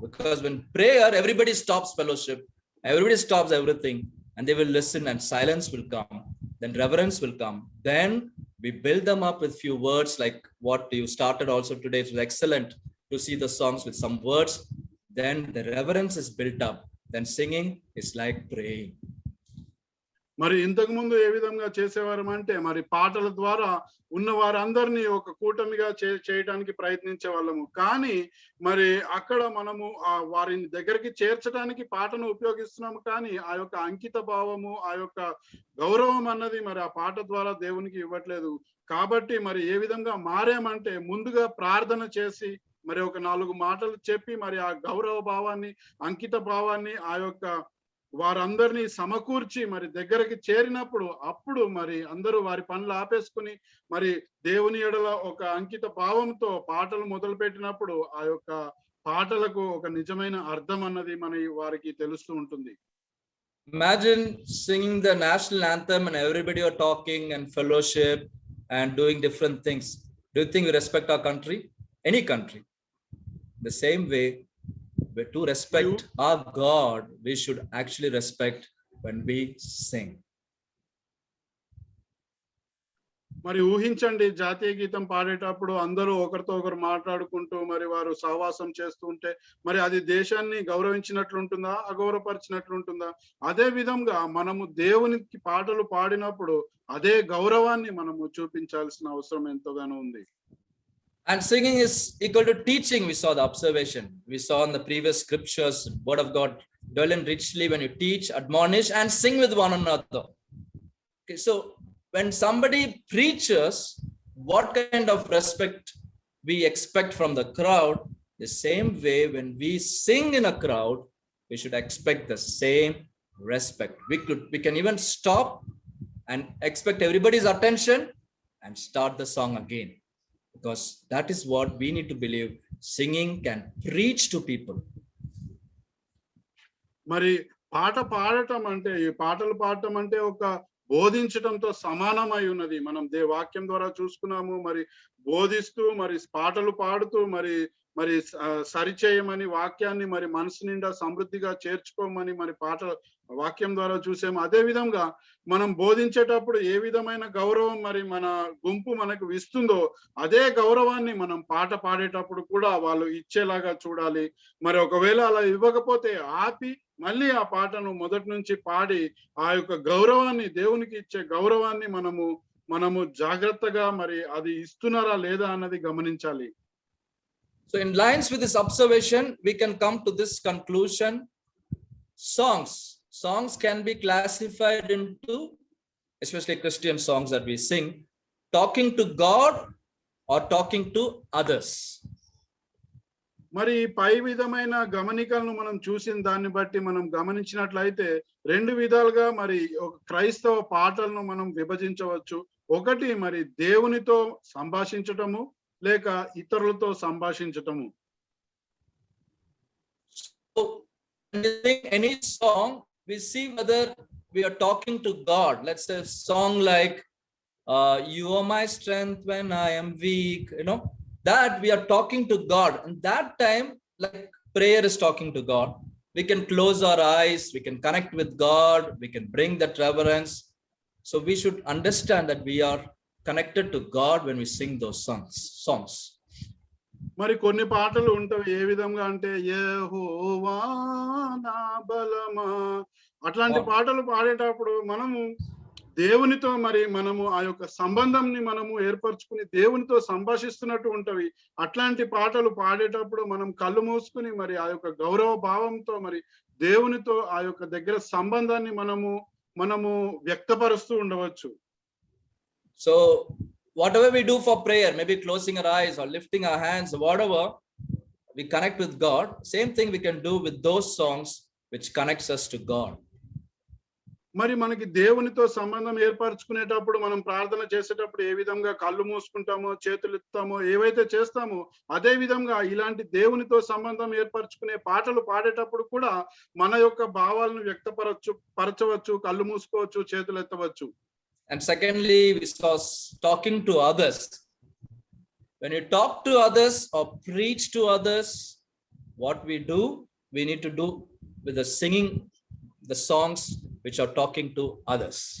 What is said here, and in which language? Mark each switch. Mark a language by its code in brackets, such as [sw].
[en] Because when prayer, everybody stops fellowship, everybody stops everything, and they will listen and silence will come. Then reverence will come. Then we build them up with few words like what you started also today. It was excellent to see the songs with some words. Then the reverence is built up. Then singing is like praying. [te] మరి ఇంతకు ముందు ఏ విధంగా చేసేవారు అంటే మరి పాటల ద్వారా ఉన్న వారందరినీ ఒక కూటమిగా చేయడానికి ప్రయత్నించే వాళ్ళము. కానీ మరి అక్కడ మనము వారిని దగ్గరికి చేర్చడానికి పాటను ఉపయోగిస్తున్నాము. కానీ ఆ యొక్క అంకిత భావము, ఆ యొక్క గౌరవం అన్నది మరి ఆ పాట ద్వారా దేవునికి ఇవ్వట్లేదు. కాబట్టి మరి ఏ విధంగా మారామంటే ముందుగా ప్రార్థన చేసి మరి ఒక 4 మాటలు చెప్పి మరి ఆ గౌరవ భావాన్ని, అంకిత భావాన్ని, ఆ యొక్క వారందరినీ సమకూర్చి మరి దగ్గరికి చేరినప్పుడు అప్పుడు మరి అందరూ వారి పనులు ఆపేసుకుని మరి దేవుని ఎడల ఒక అంకిత భావంతో పాటలు మొదలు పెట్టినప్పుడు ఆ యొక్క పాటలకు ఒక నిజమైన అర్థం అన్నది మన వారికి తెలుస్తూ ఉంటుంది. [en] Imagine singing the national anthem and everybody are talking and fellowship and doing different things. Do you think we respect our country? Any country? The same way, to respect our God, we should actually respect when we sing. [te] మరి ఊహించండి, జాతీయ గీతం పాడేటప్పుడు అందరూ ఒకరితో ఒకరు మాట్లాడుకుంటూ మరి వారు సహవాసం చేస్తూ ఉంటే మరి అది దేశాన్ని గౌరవించినట్లుంటుందా, అగౌరవపరిచినట్లుంటుందా? అదే విధంగా మనము దేవునికి పాటలు పాడినప్పుడు అదే గౌరవాన్ని మనము చూపించాల్సిన అవసరం ఎంతగానో ఉంది. [en] And singing is equal to teaching. We saw the observation. We saw in the previous scriptures, word of God dwell in richly when you teach, admonish, and sing with one another. Okay, so when somebody preaches, what kind of respect we expect from the crowd? The same way, when we sing in a crowd, we should expect the same respect. We can even stop and expect everybody's attention and start the song again. Because that is what we need to believe. Singing can preach to people. [te] మరి పాట పాడటం అంటే, ఈ పాటలు పాడటం అంటే ఒక బోధించటంతో సమానమై ఉన్నది. మనం వాక్యం ద్వారా చూసుకున్నాము. మరి బోధిస్తూ మరి పాటలు పాడుతూ మరి మరి సరిచేయమని, వాక్యాన్ని మరి మనసు నిండా సమృద్ధిగా చేర్చుకోమని మరి పాట వాక్యం ద్వారా చూసాము. అదే విధంగా మనం బోధించేటప్పుడు ఏ విధమైన గౌరవం మరి మన గుంపు మనకు ఇస్తుందో అదే గౌరవాన్ని మనం పాట పాడేటప్పుడు కూడా వాళ్ళు ఇచ్చేలాగా చూడాలి. మరి ఒకవేళ అలా ఇవ్వకపోతే ఆపి మళ్ళీ ఆ పాటను మొదటి నుంచి పాడి ఆ యొక్క గౌరవాన్ని, దేవునికి ఇచ్చే గౌరవాన్ని మనము జాగ్రత్తగా మరి అది ఇస్తున్నారా లేదా అన్నది గమనించాలి. [en] So in lines with this observation, we can come to this conclusion. Songs can be classified into, especially Christian songs that we sing, talking to God or talking to others. [te] మరి పై విధమైన గమనికలను మనం చూసిన దాన్ని బట్టి మనం గమనించినట్లయితే రెండు విధాలుగా మరి క్రైస్తవ పాటలను మనం విభజించవచ్చు. ఒకటి మరి దేవునితో సంభాషించటము, లేక ఇతరులతో సంభాషించటము. [en] So when we sing any song, we see whether we are talking to God. Let's say a song like you are my strength when I am weak, that we are talking to God. And that time, like prayer is talking to God. We can close our eyes, we can connect with God, we can bring that reverence. So we should understand that we are connected to God when we sing those songs. [te] మరి కొన్ని పాటలు ఉంటాయి ఏ విధంగా అంటే యెహోవా నా బలమా, అట్లాంటి పాటలు పాడేటప్పుడు మనము దేవునితో మరి మనము ఆ యొక్క సంబంధంని మనము ఏర్పరచుకుని దేవునితో సంభాషిస్తున్నట్టు ఉంటవి. అట్లాంటి పాటలు పాడేటప్పుడు మనం కళ్ళు మూసుకుని మరి ఆ యొక్క గౌరవ భావంతో మరి దేవునితో ఆ యొక్క దగ్గర సంబంధాన్ని మనము వ్యక్తపరుస్తూ ఉండవచ్చు. [en] So whatever we do for prayer, maybe closing our eyes or lifting our hands, whatever, we connect with God. Same thing we can do with those songs which connects us to God. [te] మరి మనకి దేవునితో సంబంధం ఏర్పరచుకునేటప్పుడు మనం ప్రార్థన చేసేటప్పుడు ఏ విధంగా కళ్ళు మూసుకుంటామో, చేతులు ఎత్తామో, ఏవైతే చేస్తామో అదే విధంగా ఇలాంటి దేవునితో సంబంధం ఏర్పరచుకునే పాటలు పాడేటప్పుడు కూడా మన యొక్క భావాలను వ్యక్తపరచవచ్చు, కళ్ళు మూసుకోవచ్చు, చేతులు ఎత్తవచ్చు. [en] And secondly, we saw talking to others. When you talk to others or preach to others, what we do, we need to do with the singing the songs which are talking to others.